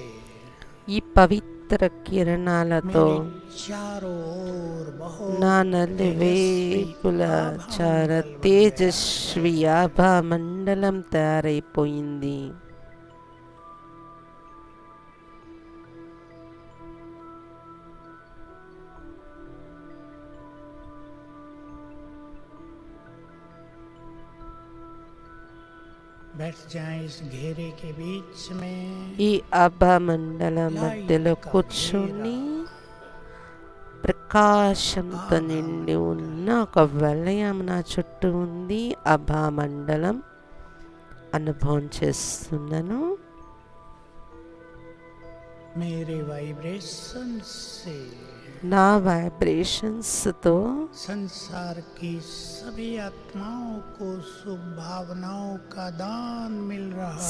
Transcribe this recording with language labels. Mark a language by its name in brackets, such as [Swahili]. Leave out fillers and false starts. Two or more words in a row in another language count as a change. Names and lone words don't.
[Telugu] ఈ పవిత్ర కిరణాలతో [Hindi] मेरे चारों ओर बहुत [Telugu] నా నలువైపుల చాలా తేజస్వి ఆభా మండలం తయారైపోయింది. [Hindi] बैठ जाएं इस घेरे के बीच में। [Telugu] ఈ ఆభా మండలం మధ్యలో కూర్చొని ప్రకాశంతో నిండి ఉన్న ఒక వలయం నా చుట్టూ ఉంది. ఆభా మండలం అనుభవం చేస్తున్నాను. [Hindi] मेरे वाइब्रेशन से [Telugu] నా వైబ్రేషన్స్తో [Hindi] संसार की सभी आत्माओं को शुभ भावनाओं का दान मिल रहा है।